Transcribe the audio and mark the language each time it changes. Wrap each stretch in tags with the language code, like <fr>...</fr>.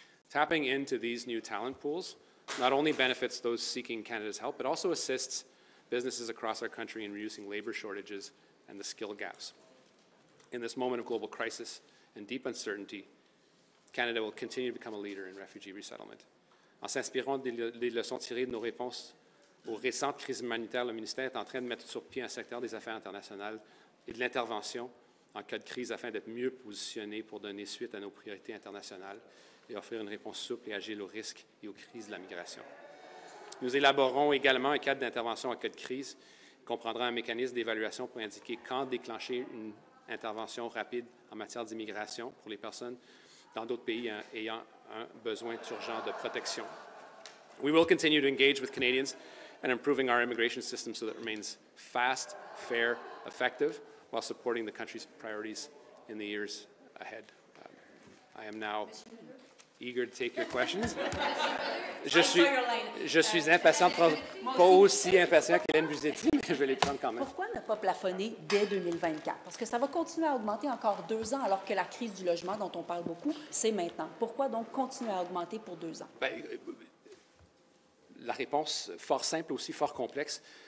<en>Tapping into these new talent pools not only benefits those seeking Canada's help, but also assists businesses across our country in reducing labor shortages and the skill gaps. In this moment of global crisis and deep uncertainty, Canada will continue to become a leader in refugee resettlement.</en> <fr>En s'inspirant des leçons tirées de nos réponses aux récentes crises humanitaires, le ministère est en train de mettre sur pied un secteur des affaires internationales et de l'intervention en cas de crise afin d'être mieux positionné pour donner suite à nos priorités internationales et offrir une réponse souple et agile aux risques et aux crises de la migration. Nous élaborerons également un cadre d'intervention en cas de crise qui comprendra un mécanisme d'évaluation pour indiquer quand déclencher une intervention rapide en matière d'immigration pour les personnes dans d'autres pays ayant un besoin urgent de protection.</fr> <en>We will continue to engage with Canadians and improving our immigration system so that it remains fast, fair, effective, while supporting the country's priorities in the years ahead. I am now eager to take your questions.</en> <fr>Je suis impatient, pas aussi impatient qu'Hélène Buzetti, mais je vais les prendre quand même. Pourquoi ne pas plafonner dès 2024? Parce que ça va continuer à augmenter encore 2 ans, alors que la crise du logement dont on parle beaucoup, c'est maintenant. Pourquoi donc continuer à augmenter pour 2 ans? Bien, la réponse, fort simple, aussi fort complexe.</fr>